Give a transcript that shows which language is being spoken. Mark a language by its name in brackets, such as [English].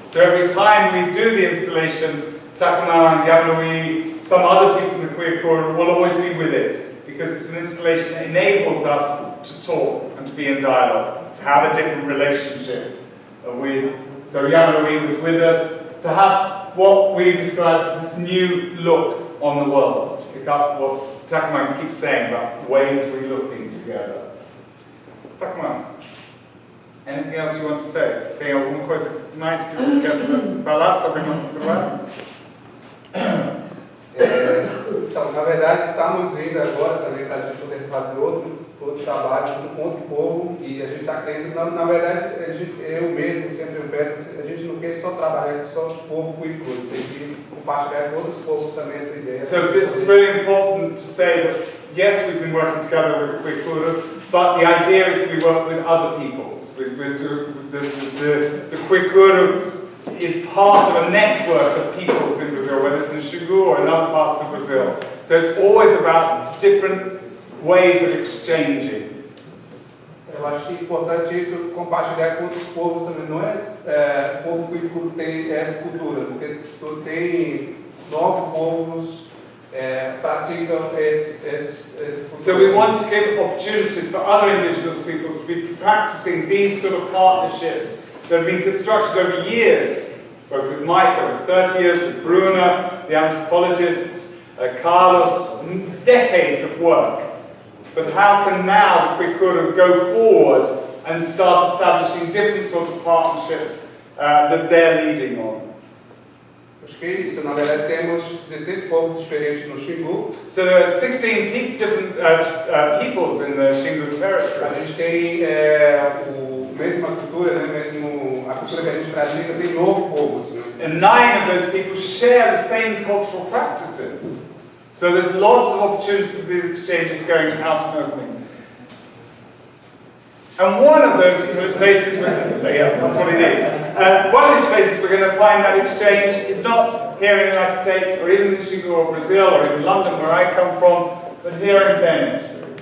[English] So every time we do the installation, Tacumã and Yamanui, some other people in the Kwikuru will always be with it, because it's an installation that enables us to talk and to be in dialogue, to have a different relationship with. So Yamanui was with us, to have what we described as this new look on the world, to pick up what Takuman keeps saying about ways we're looking together. Takuman, anything else you want to say? [Portuguese] Tem alguma coisa mais que você quer falar sobre nosso trabalho? Então, na verdade, estamos indo agora também para a gente poder fazer outro trabalho junto com outro povo, e a gente está querendo, na verdade, eu mesmo sempre eu peço, a gente não quer só trabalhar só o povo cuicuro, tem que compartilhar com outros povos também essa ideia. [English] So this is really important to say that, yes, we've been working together with the Kwikuru, but the idea is that we work with other peoples. The Kwikuru is part of a network of peoples in Brazil, whether it's in Xingu or in other parts of Brazil. So it's always about different ways of exchanging. [Portuguese] Eu acho que é importante isso, compartilhar com outros povos também. Não é o povo cuicuru tem essa cultura, porque tem 9 povos praticam esse [English] So we want to give opportunities for other indigenous peoples to be practicing these sort of partnerships that have been constructed over years, both with Mike over 30 years, with Bruno, the anthropologists, Carlos, decades of work. But how can now the Kwikuru go forward and start establishing different sorts of partnerships that they're leading on? [Portuguese] Acho que é isso. Na verdade, temos 16 povos diferentes no Xingu. [English] So there are 16 different peoples in the Xingu [Portuguese] A [English] territory. [Portuguese] gente tem a mesma cultura, né? A cultura que a gente pratica tem 9 povos. Né? [English] And 9 of those people share the same cultural practices. So there's lots of opportunities for these exchanges going out and opening. And one of those places, yeah, that's what it is. One of these places we're going to find that exchange is not here in the United States, or even in Xingu or Brazil, or even London, where I come from, but here in Venice.